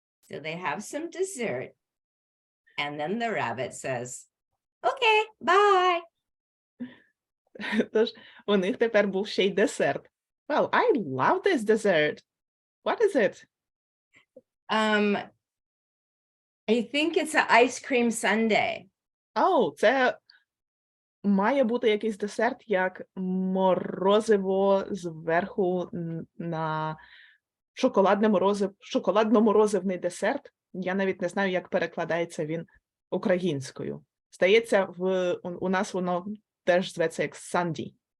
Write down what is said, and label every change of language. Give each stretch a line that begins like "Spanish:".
English: So they have some dessert. And then the rabbit says, okay, bye.
Ukrainian: Тож у них тепер був ще й десерт.
English: Well, I love this dessert. What is it? I think it's an ice cream sundae.
Ukrainian: Це має бути якийсь десерт, як морозиво зверху на шоколадно-морозивний десерт. Я навіть не знаю, як перекладається він українською. Здається, у нас воно теж зветься як санді.